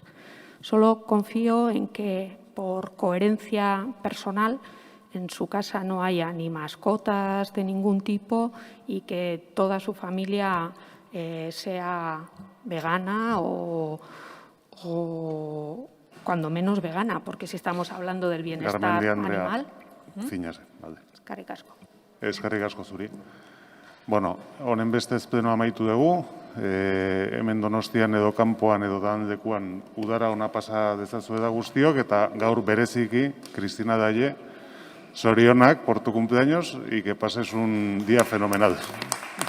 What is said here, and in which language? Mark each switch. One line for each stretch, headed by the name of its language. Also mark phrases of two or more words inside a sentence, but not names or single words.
Spanish: Solo confío en que, por coherencia personal, en su casa no haya ni mascotas de ningún tipo y que toda su familia sea vegana o cuando menos vegana, porque si estamos hablando del bienestar animal. Zinase, balde.
Basque: Eskerrik asko. Eskerrik asko zuri. Bueno, honen bestez plenoa amaitu dugu. Hemen Donostian edo kanpoan edo danlekuan udara ona pasa dezazue da guztiok, eta gaur bereziki Cristina Daye, sorionak
Spanish: por tu cumpleaños y que pases un día fenomenal.